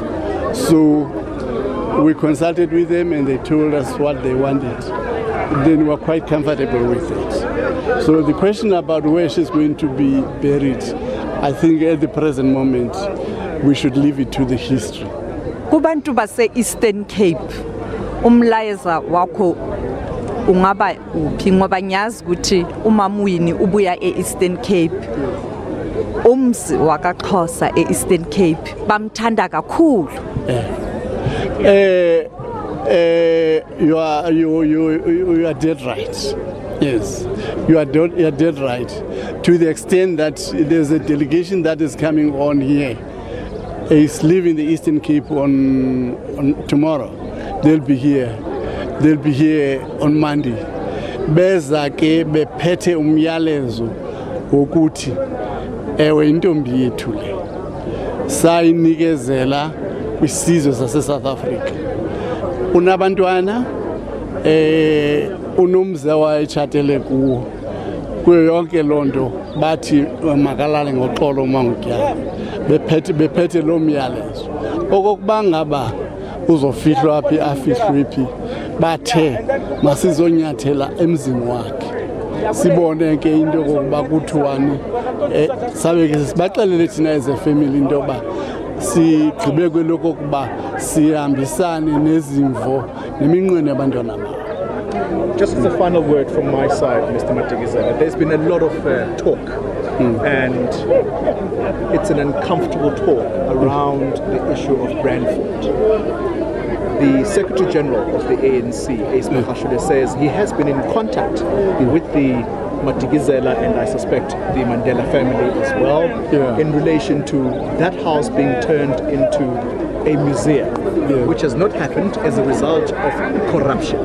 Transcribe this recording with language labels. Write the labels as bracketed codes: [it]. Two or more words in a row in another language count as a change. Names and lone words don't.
[en] So we consulted with them and they told us what they wanted. Then we were quite comfortable with it. So the question about where she's going to be buried, I think at the present moment, we should leave it to the history. [xh] Kubantu base Eastern Cape, umlayeza wakho ungaba uphi ngoba ngiyazi ukuthi uMama Winnie ubuya eEastern Cape. Umzi wakaXhosa eEastern Cape bamthanda kakhulu. [en] You are dead right. Yes, you are dead right. To the extent that there's a delegation that is coming on here. Is leaving the Eastern Cape on tomorrow. They'll be here. They'll be here on Monday. [xh] Beza ke bephethe umyalezo wokuthi ewe intombi yethu le. sayinikezela kwisizwe sase-South Africa. Unabantwana unomze wayetshatele kuwo. Kuyo yonke loo nto bathi makalale ngoxolo uMangutyala bephethe loo myalezo. Okokuba ngaba uzofihlwa phi afihlwe phi bathe masizonyathela emzini wakhe. Sibone ke into yokuba kuthiwani sabe ke sibaxelele thina [en] as a family [xh] into yoba sigqibe kweloko kuba sihambisane nezimvo neminqweno yabantwana babo. [en] Just as a final word from my side, Mr. Madikizela, there's been a lot of talk, and it's an uncomfortable talk around the issue of Brandford. The Secretary General of the ANC, Ace Mahashude, says he has been in contact with the Madikizela and I suspect the Mandela family as well, in relation to that house being turned into a museum, which has not happened as a result of corruption.